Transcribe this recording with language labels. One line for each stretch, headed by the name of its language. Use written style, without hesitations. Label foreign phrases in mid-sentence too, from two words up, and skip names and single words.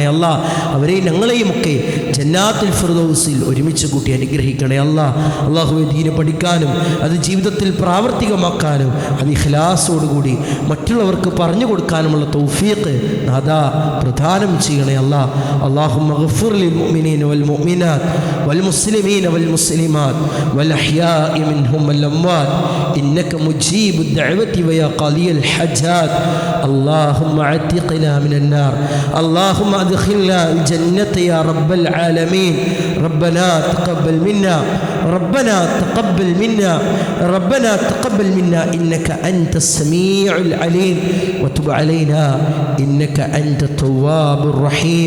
Malayalam: അവരെയും ഞങ്ങളെയുമൊക്കെ ജന്നാത്തുൽ ഫിർദൗസിൽ ഒരുമിച്ച് കൂട്ടി അനുഗ്രഹിക്കണേ അല്ലാഹുവേ, ദീന് പഠിക്കാനും അത് ജീവിതത്തിൽ പ്രാവർത്തികമാക്കാനും അത് ഇഖ്ലാസോടുകൂടി മറ്റുള്ളവർക്ക് പറഞ്ഞു കൊടുക്കാനുമുള്ള തൗഫീഖ് നാഥാ പ്രദാനം ചെയ്യണേ
Arabic: اللهم اغفر للمؤمنين والمؤمنات والمسلمين والمسلمات والأحياء منهم والأموات إنك مجيب الدعوة ويا قاضي الحاجات. اللهم اعتقنا من النار، اللهم أدخلنا الجنة يا رب العالمين. ربنا تقبل منا، ربنا تقبل منا، ربنا تقبل منا إنك أنت السميع العليم وتب علينا إنك أنت التواب الرحيم.